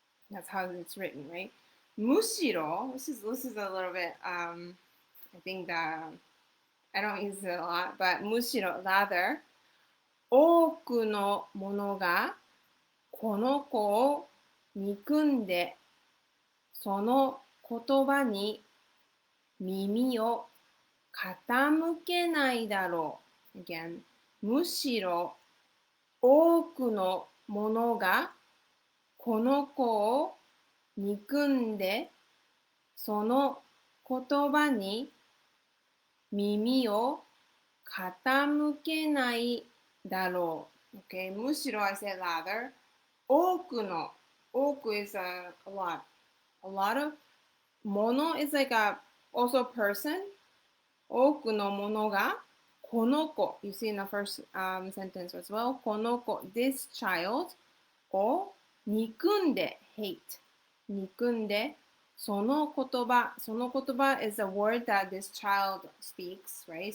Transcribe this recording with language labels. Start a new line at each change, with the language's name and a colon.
English: That's how it's written, right? むしろ this is a little bit I think that I don't use it a lot, but むしろ rather
Japanese: 多くの者がこの子を憎んでその言葉に耳を傾けないだろう。
English: Again,
Japanese: むしろ多くの者がこの子を憎んでその言葉に耳を傾けないだろう。
English: Okay, むしろ I say rather. 多くの、多く is a lot. A lot of もの is like a also person.
Japanese: 多くのものがこの子
English: you see in the first sentence as well この子 this child
Japanese: を憎んで
English: hate
Japanese: 憎んでその言葉
English: is a word that this child speaks, right?